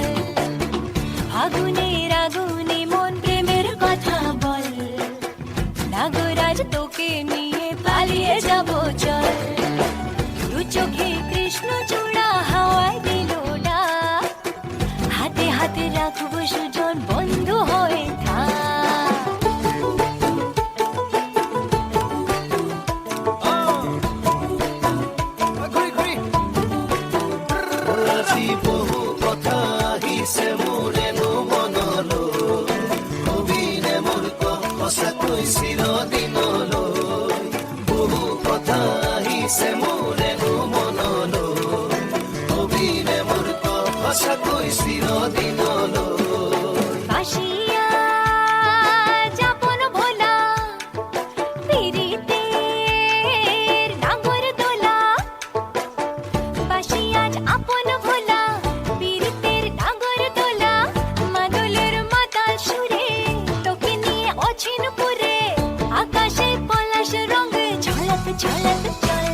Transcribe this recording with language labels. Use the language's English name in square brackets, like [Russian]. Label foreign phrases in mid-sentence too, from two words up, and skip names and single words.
[Bangla] আগুনের আগুনে মন প্রেমের কথা বল, নাগরাজ তোকে নিয়ে পালিয়ে যাব চল। দু চোখে কৃষ্ণ চূড়া হাওয়ায় দিল ডাক, হাতে হাতে রাখবো সুজন বন্ধু হয়ে থাক। [Assamese] ঘূৰি ঘূৰি আজি বহু কথা আহিছে মোৰেনো মনলৈ, কবিনে মোৰ সঁচাকৈ চিৰদিনলৈ, বহু কথা আহিছে মোৰেনো মনলৈ, কবিনে মোৰ সঁচাকৈ চিৰদিনলৈ। [Bangla] বাসিয়া যাপন ভোলা, পিরিতের নাগর দোলা, বাসিয়া আপন ভোলা, পিরিতের নাগর দোলা, মাদলের মাতাল সুরে তোকে নিয়ে অচিন পুরে, আকাশে পলাশ রঙে ঝলক ঝলক চল।